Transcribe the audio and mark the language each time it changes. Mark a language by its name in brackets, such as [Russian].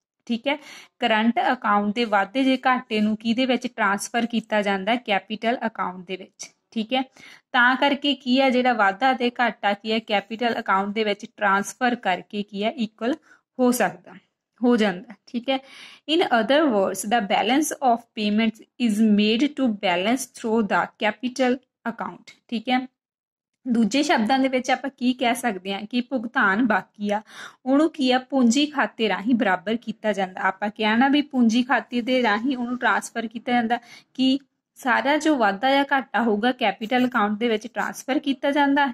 [Punjabi] ਠੀਕ ਹੈ, current account ਦੇ ਵਾਧੇ ਜੇ ਘਾਟੇ ਨੂੰ ਕਿਹਦੇ ਵਿੱਚ ਟ੍ਰਾਂਸਫਰ ਕੀਤਾ ਜਾਂਦਾ, ਕੈਪੀਟਲ ਅਕਾਊਂਟ ਦੇ ਵਿੱਚ। ਠੀਕ ਹੈ, ਤਾਂ ਕਰਕੇ ਕੀ ਹੈ ਜਿਹੜਾ ਵਾਧਾ ਤੇ ਘਾਟਾ ਕੀ ਹੈ ਕੈਪੀਟਲ ਅਕਾਊਂਟ ਦੇ ਵਿੱਚ ਟ੍ਰਾਂਸਫਰ ਕਰਕੇ ਕੀ ਹੈ ਇਕੁਅਲ ਹੋ ਸਕਦਾ, ਹੋ ਜਾਂਦਾ। ਠੀਕ ਹੈ, [English] in other words the balance of payments is made to balance through the capital account। [Punjabi] ਠੀਕ ਹੈ, ਦੂਜੇ ਸ਼ਬਦਾਂ ਦੇ ਵਿੱਚ ਆਪਾਂ ਕੀ ਕਹਿ ਸਕਦੇ ਹਾਂ ਕਿ ਭੁਗਤਾਨ ਬਾਕੀ ਆ ਉਹਨੂੰ ਕੀ ਆ ਪੂੰਜੀ ਖਾਤੇ ਰਾਹੀਂ ਬਰਾਬਰ ਕੀਤਾ ਜਾਂਦਾ। ਆਪਾਂ ਕਹਿਣਾ ਵੀ ਪੂੰਜੀ ਖਾਤੇ ਦੇ ਰਾਹੀਂ ਉਹਨੂੰ ਟ੍ਰਾਂਸਫਰ ਕੀਤਾ ਜਾਂਦਾ ਕਿ ਸਾਰਾ ਜੋ ਵਾਧਾ ਜਾਂ ਘਾਟਾ ਹੋਊਗਾ ਕੈਪੀਟਲ ਅਕਾਊਂਟ ਦੇ ਵਿੱਚ ਟ੍ਰਾਂਸਫਰ ਕੀਤਾ ਜਾਂਦਾ।